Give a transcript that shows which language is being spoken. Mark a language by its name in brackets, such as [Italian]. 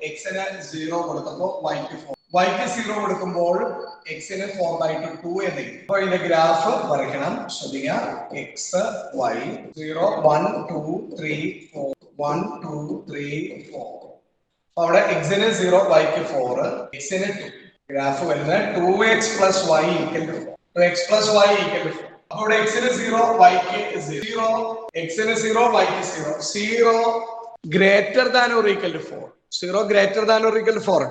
[Malayalam] x ന് 0 കൊടുക്കുമ്പോൾ y ക്ക് 4. y ക്ക് 0 കൊടുക്കുമ്പോൾ x ന് 4/2 എന്ന് കിട്ടും. അപ്പൊ ഇതിന്റെ ഗ്രാഫ് വരയ്ക്കണം. ശ്രദ്ധിക്കുക. x y 0 1 2 3 4 1 2 3 4. അവിടെ x ന് 0 y ക്ക് 4 x ന് 2. ഗ്രാഫ് വരുന്നത് [English] 2x plus y equal to 4. 2x plus y equal to 4. [Malayalam] അപ്പൊ ഇവിടെ x ന് 0 y ക്ക് 0. x ന് 0 y ക്ക് 0. [English] 0 greater than or equal to 4. 0 greater than or equal to 4.